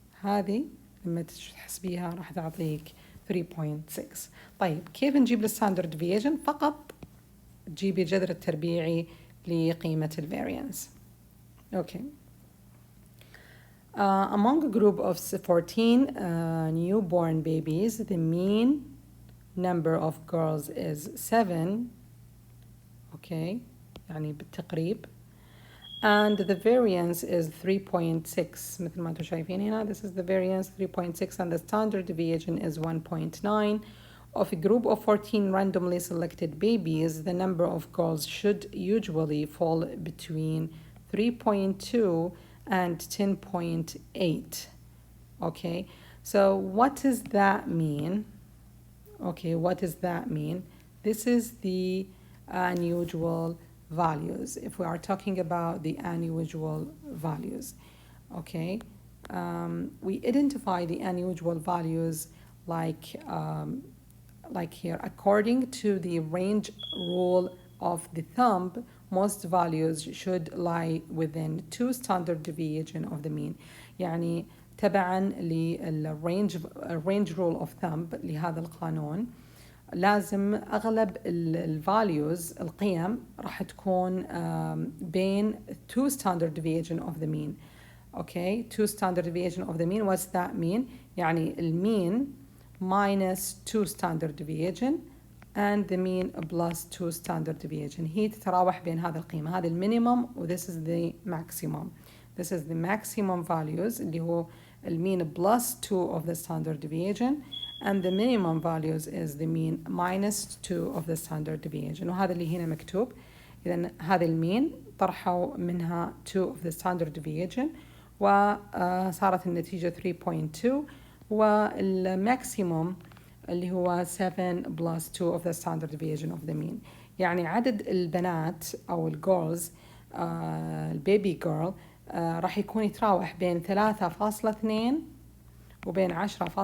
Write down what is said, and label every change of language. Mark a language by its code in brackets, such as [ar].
[ar] هذه لما تحسبيها راح تعطيك 3.6. طيب كيف نجيب الستاندرد ديفيشن؟ فقط تجيبي الجذر التربيعي لقيمة الفاريانس. [en] Okay among a group of 14 newborn babies the mean number of girls is 7. [ar] اوكي يعني بالتقريب [en] and the variance is 3.6 [ar] مثل ما انتم شايفين هنا. [en] This is the variance 3.6 and the standard deviation is 1.9. Of a group of 14 randomly selected babies, the number of girls should usually fall between 3.2 and 10.8. Okay, so what does that mean? Okay, what does that mean? This is the unusual values. If we are talking about the unusual values, okay, we identify the unusual values like here according to the range rule of the thumb. Most values should lie within 2 standard deviation of the mean. [ar] يعني تبعا للرينج rule of thumb لهذا القانون لازم أغلب الفاليوز القيم راح تكون بين [en] 2 standard deviation of the mean. Okay, 2 standard deviation of the mean. What's that mean? [ar] يعني المين [en] minus 2 standard deviation and the mean plus 2 standard deviation. [ar] هي تتراوح بين هذه القيمة. هذه المينيمم و [en] this is the maximum. This is the maximum values [ar] اللي هو المين [en] plus 2 of the standard deviation and the minimum values is the mean minus 2 of the standard deviation. [ar] وهذا اللي هنا مكتوب. إذا هذا المين طرحوا منها [en] 2 of the standard deviation [ar] وصارت النتيجة 3.2 والماكسيموم اللي هو 7 [en] plus 2 of the standard deviation of the mean. [ar] يعني عدد البنات أو الجيرلز البيبي جيرل راح يكون يتراوح بين 3.2 وبين 10.8.